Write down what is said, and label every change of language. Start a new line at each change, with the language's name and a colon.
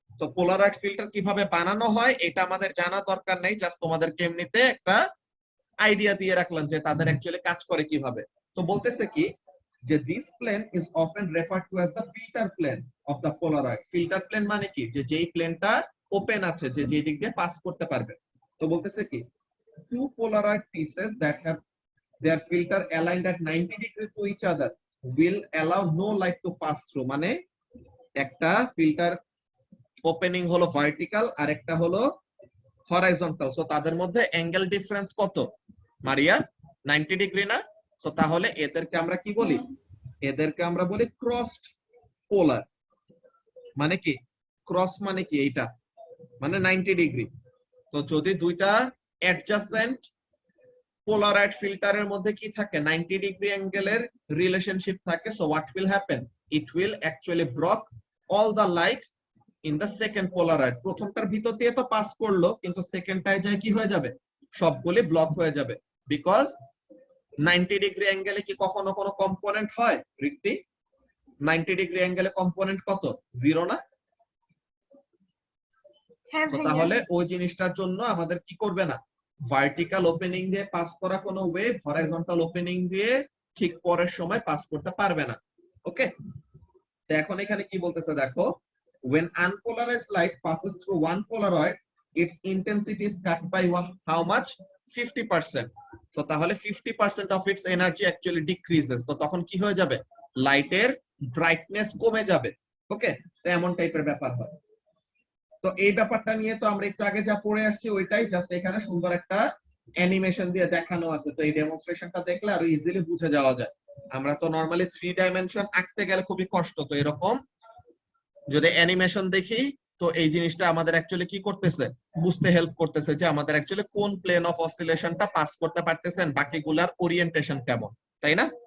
Bangla: তো Polaroid filter কিভাবে বানানো হয় এটা আমাদের জানা দরকার নেই, জাস্ট তোমাদেরকে এমনিতে একটা আইডিয়া দিয়ে রাখলাম যে তাদের অ্যাকচুয়ালি কাজ করে কিভাবে। তো বলতেছে কি,
English: যে this plane is often referred to as the filter plane of the polaroid.
Bangla: Filter plane মানে কি, যে যেই প্লেনটা ওপেন আছে, যে যেই দিক দিয়ে পাস করতে পারবে। তো বলতেছে কি,
English: Two polaroid pieces that have their filter aligned at 90 degrees to each other will allow no light to pass through।
Bangla: মানে একটা ফিল্টার ওপেনিং হলো ভার্টিক্যাল আর একটা হলো হরাইজন্টাল। সো তাদের মধ্যে অ্যাঙ্গেল ডিফারেন্স কত মারিয়া? 90 ডিগ্রি না? সো তাহলে এদেরকে আমরা কি বলি, এদেরকে আমরা বলি ক্রসড পোলার। মানে কি ক্রস মানে কি, এইটা মানে 90 ডিগ্রি। তো যদি দুইটা অ্যাডজাসেন্ট পোলারাইড ফিল্টারের মধ্যে কি থাকে, 90 ডিগ্রি অ্যাঙ্গেলের রিলেশনশিপ থাকে,
English: So what will happen, it will actually block all the light in the second polaroid.
Bangla: প্রথমটার ভিতর দিয়ে তো পাস করলো, কিন্তু সেকেন্ডটায় যায় কি হয়ে যাবে, সবগুলি ব্লক হয়ে যাবে। বিকজ 90 ডিগ্রি অ্যাঙ্গেলে কি কখনো কোনো কম্পোনেন্ট হয় রিক্তি? 90 ডিগ্রি অ্যাঙ্গেলে কম্পোনেন্ট কত, জিরো না? হ্যাঁ তো ভাইয়া। তাহলে ওই জিনিসটার জন্য আমাদের কি করবে না, ভার্টিক্যাল ওপেনিং দিয়ে পাস করা কোনো ওয়েভ হরাইজন্টাল ওপেনিং দিয়ে ঠিক পরের সময় পাস করতে পারবে না। ওকে, তো এখন এখানে কি বলতেছে দেখো,
English: when unpolarized light passes through one polaroid its intensity is cut by how much, 50%।
Bangla: তো তাহলে
English: 50% of its energy actually decreases।
Bangla: তো তখন কি হয়ে যাবে, লাইটের ব্রাইটনেস কমে যাবে। ওকে, তো এমন টাইপের ব্যাপার হয়। তো এই ব্যাপারটা নিয়ে তো আমরা একটু আগে যা পড়ে আসছি ওইটাই, জাস্ট এখানে সুন্দর একটা অ্যানিমেশন দিয়ে দেখানো আছে। তো এই ডেমনস্ট্রেশনটা দেখলে আরো ইজিলি বুঝে যাওয়া যায়। আমরা তো নরমালি 3 ডাইমেনশন আঁকতে গেলে খুবই কষ্ট, তো এরকম যদি অ্যানিমেশন দেখি তো এই জিনিসটা আমাদের অ্যাকচুয়ালি কি করতেছে, বুঝতে হেল্প করতেছে যে আমাদের অ্যাকচুয়ালি কোন প্লেন অফ অসিলেশনটা পাস করতে পারতেছেন, বাকিগুলার ওরিয়েন্টেশন কেমন, তাই না?